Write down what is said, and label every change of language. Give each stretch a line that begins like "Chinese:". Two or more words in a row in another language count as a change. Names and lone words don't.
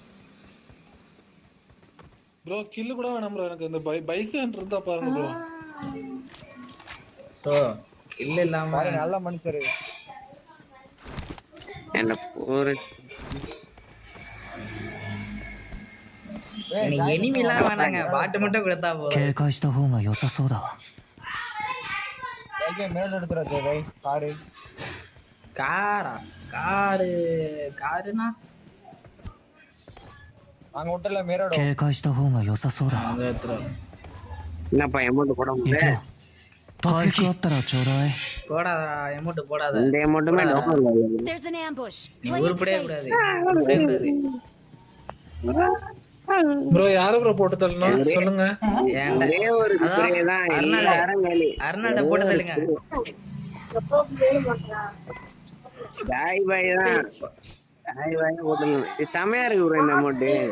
Tamil: ப்ரோ கில் கூட வேணாம் ப்ரோ, எனக்கு இந்த பைசன் இருந்தா பாருங்க ப்ரோ. சோ இல்ல இல்லாம நல்ல மனுஷரு. என்ன போற எனக்கு எனிமிலாம் வேணாங்க, பாட்டு மட்டும் கொடுத்தா போதும்.
Japanese: 警戒した方が良さそうだわ。
Tamil: ஜெய்பே மேல எடுத்துறா ஜெய்பே காரு. காருனா அங்க விட்டல மேரோட.
Japanese: 警戒した方が良さそうだわ。
Tamil: அந்த இடத்துல என்னப்பா அமௌண்ட் போட
Japanese: 行く
Tamil: முடியல.
Japanese: よ。突撃あったらちょうだい。
Tamil: போடாதடா, அமௌண்ட் போடாத. இந்த அமௌண்ட்டுமே டவுன் இல்ல.
English: There's an ambush.
Tamil: நீ
English: Play it
Tamil: உருப்படவே
English: safe.
Tamil: கூடாது, உருப்படவே கூடாது. ப்ரோ யார ப்ரோ போட்டு தள்ளணும் சொல்லுங்க. ஏன்டா ஒரே ஒரு ஸ்ப்ரே தான் எல்லாரும் காலி. அருணாண்ட போட்டு தள்ளுங்க. ஜாய் பாய் தான். ஜாய் பாய் போடணும். இது செமையா இருக்கு ப்ரோ இந்த அமௌண்ட்.